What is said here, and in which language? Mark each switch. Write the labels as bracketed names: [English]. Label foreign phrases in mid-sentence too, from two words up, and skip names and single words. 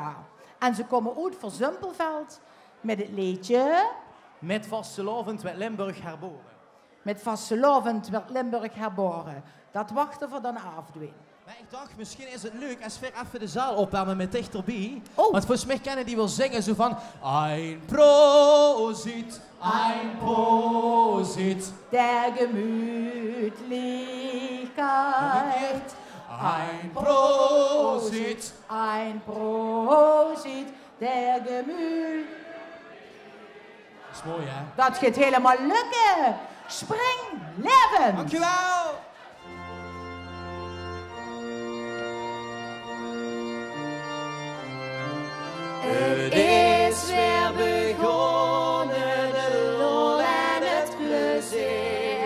[Dutch] En ze komen uit voor Zumpelveld met het liedje... Met vastelovend werd Limburg herboren. Met vastelovend werd Limburg herboren. Dat wachten we dan afdoen. Maar ik dacht, misschien is het leuk als we even de zaal opwarmen met dichterbij. Oh. Want volgens mij kennen die wel zingen zo van... [German] Ein Prosit, ein Prosit. Der Gemütlichkeit. Ein Prosit. Ein Prosit. Der Gemütlichkeit. [Dutch] Dat is mooi, hè? Dat gaat helemaal lukken. Springlevend. Dankjewel. Het is weer begonnen, de lol en het plezier.